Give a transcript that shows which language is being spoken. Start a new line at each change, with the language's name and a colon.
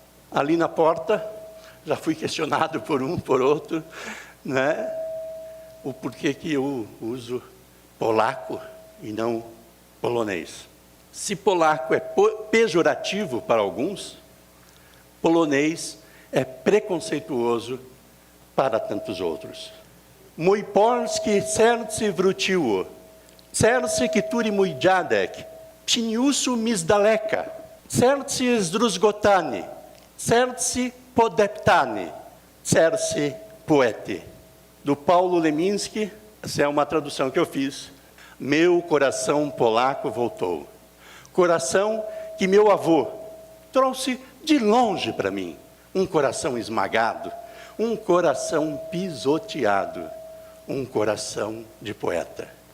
Portuguese: Ali na porta, já fui questionado por um, por outro, né? O porquê que eu uso polaco e não polonês. Se polaco é pejorativo para alguns, polonês é preconceituoso para tantos outros.
Polish: Mój polski serce wróciło, serce, który mój dziadek przyniósł mi z daleka, serce zdruzgotane, serce podeptane, serce poete.
Portuguese: Do Paulo Leminski, essa é uma tradução que eu fiz. Meu coração polaco voltou. Coração que meu avô trouxe de longe para mim. Um coração esmagado, um coração pisoteado, um coração de poeta.